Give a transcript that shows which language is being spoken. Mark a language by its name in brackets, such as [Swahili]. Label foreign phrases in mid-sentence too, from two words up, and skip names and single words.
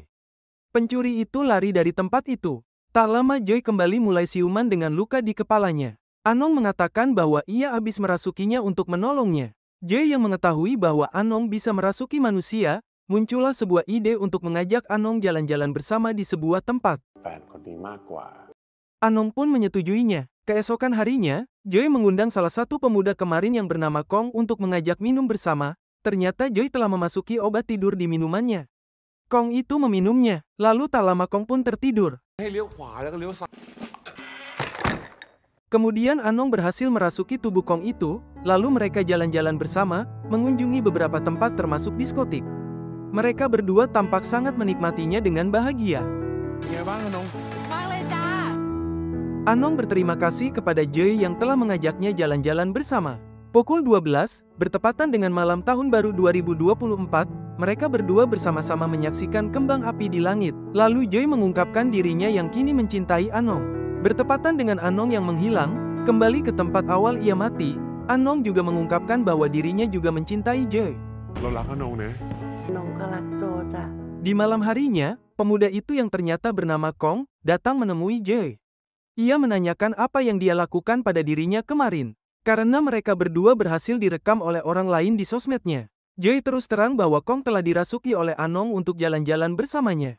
[Indonesian] Pencuri itu lari dari tempat itu. Tak lama Joy kembali mulai siuman dengan luka di kepalanya. Anong mengatakan bahwa ia habis merasukinya untuk menolongnya. Joy yang mengetahui bahwa Anong bisa merasuki manusia, muncullah sebuah ide untuk mengajak Anong jalan-jalan bersama di sebuah tempat. [Thai] แฟนคนนี้มากกว่า [Indonesian] Anong pun menyetujuinya. Keesokan harinya, Joy mengundang salah satu pemuda kemarin yang bernama Kong untuk mengajak minum bersama. Ternyata Joy telah memasuki obat tidur di minumannya. Kong itu meminumnya, lalu tak lama Kong pun tertidur. [Thai] ให้เลี้ยวขวาแล้วก็เลี้ยวซ้าย [Indonesian] Kemudian Anong berhasil merasuki tubuh Kong itu, lalu mereka jalan-jalan bersama, mengunjungi beberapa tempat termasuk diskotik. Mereka berdua tampak sangat menikmatinya dengan bahagia. [Thai] เป็นไงบ้างอะน้อง มากเลยจ้า [Indonesian] Anong berterima kasih kepada Joy yang telah mengajaknya jalan-jalan bersama. Pukul 12, bertepatan dengan malam tahun baru 2024, mereka berdua bersama-sama menyaksikan kembang api di langit. Lalu Joy mengungkapkan dirinya yang kini mencintai Anong. Bertepatan dengan Anong yang menghilang, kembali ke tempat awal ia mati, Anong juga mengungkapkan bahwa dirinya juga mencintai Joy. [Thai] เรารักอะน้องนะ น้องก็รักโจจ้ะ [Indonesian] Di malam harinya, pemuda itu yang ternyata bernama Kong, datang menemui Joy. Ia menanyakan apa yang dia lakukan pada dirinya kemarin. Karena mereka berdua berhasil direkam oleh orang lain di sosmednya. Joy terus terang bahwa Kong telah dirasuki oleh Anong untuk jalan-jalan bersamanya.